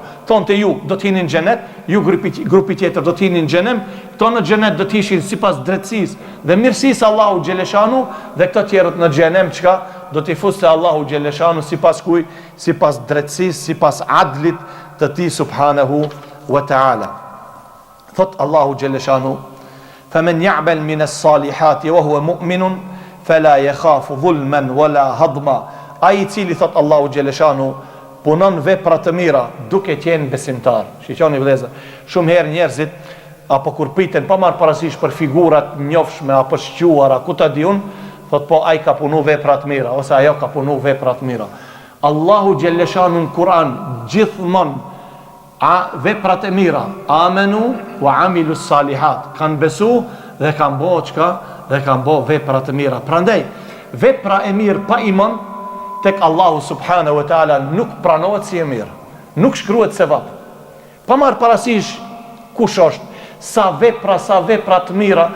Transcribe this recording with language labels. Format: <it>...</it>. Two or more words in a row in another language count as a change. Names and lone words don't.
<sq>Thonte ju do të hinin në xhenet, ju grupi tjetër do të hinin në xhenem, këto në xhenet do të ishin sipas drejtësisë dhe mirësisë Allahu xhaleshanu dhe këto tjerët në xhenem çka do t'i fuste Allahu xhaleshanu sipas kuj, sipas drejtësisë, sipas adlit të tij</sq> <ar>سبحانه وتعالى.</ar> <sq>Thot Allahu xhaleshanu:</sq> <ar>"فمن يعمل من الصالحات وهو مؤمن فلا يخاف ظلما ولا هضما."</ar> <sq>Ai i cili thot Allahu xhaleshanu punon vepra të mira duke qenë besimtar. Shiqoni vëllezër, shumë herë njerëzit apo kur priten pa marr parasysh për figurat njofshme apo shquara, ku ta diun, thot po ai ka punu vepra të mira ose ajo ka punu vepra të mira. Allahu xhaleshanu në Kur'an gjithmonë veprat e mira,</sq> <ar>آمنوا وعملوا الصالحات,</ar> <sq>kanë besu dhe kanë bo çka? Dhe kanë bo vepra të mira. Prandaj vepra e mirë pa iman tek Allahu</sq> <ar>سبحانه وتعالى</ar> <sq>nuk pranohet si e mirë, nuk shkruhet sevap. Pa marr parasysh kush është, sa vepra të mira.</sq>